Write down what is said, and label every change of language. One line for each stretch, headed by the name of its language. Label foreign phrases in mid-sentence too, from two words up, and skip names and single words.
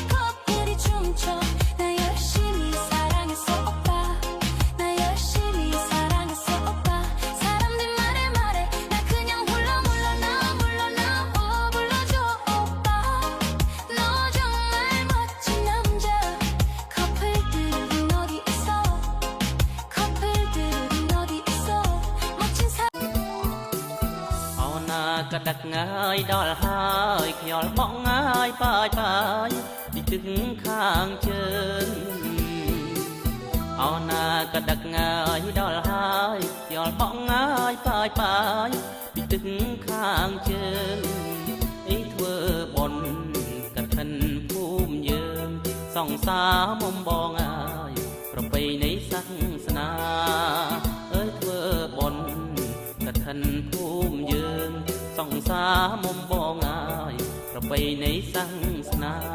Korean: 커플이 춤춰 나 열심히 사랑했어 오빠 나 열심히 사랑했어 오빠 사람들 말해 나 그냥 물러나 불러줘 오빠 너 정말 멋진 남자 커플들은 어디 있어 커플들은 어디 있어 멋진 사람
Khmer: អោណាក៏ដឹកងាយដល់ហើយខ្យល់មកងាយបាយពីទឹកខាងជើង អោណាក៏ដឹកងាយដល់ហើយខ្យល់មកងាយបាយពីទឹកខាងជើងអីធ្វើបុណ្យកឋិនភូមិយើងសង្សារមុំបងអើយប្រពៃណីសាសនាអើយធ្វើបុណ្យកឋិនភូមិយើងសង្សារមុំបងអើយប្រពៃណីសាសនា